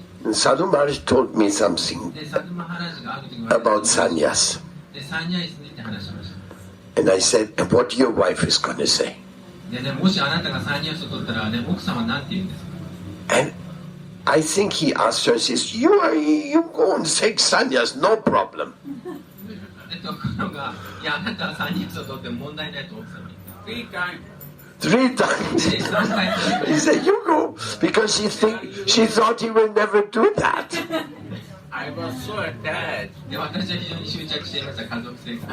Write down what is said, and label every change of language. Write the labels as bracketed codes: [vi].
[en] And Sadhu Maharaj told me something う。 [ja] でサドゥマハラージがある時に [en] about sannyas. [ja] でサンニャイスについて話しました。 [en] And I said, and what your wife is going to say? [ja] でね、もしあなたがサンニャイスを取ったら、ね、奥さんは何て言うんですか。 [en] And I think he asked her, says, you go and take sannyas, no problem. [ja] でところが、いやあなたはサンニャイスを取っても問題ないと奥さんは言った。 [en] 3 times. [ja] で3回 [en] He said, you go. Because she thought he will never do that. I was so attached [ja] で私は非常に執着していました家族生活。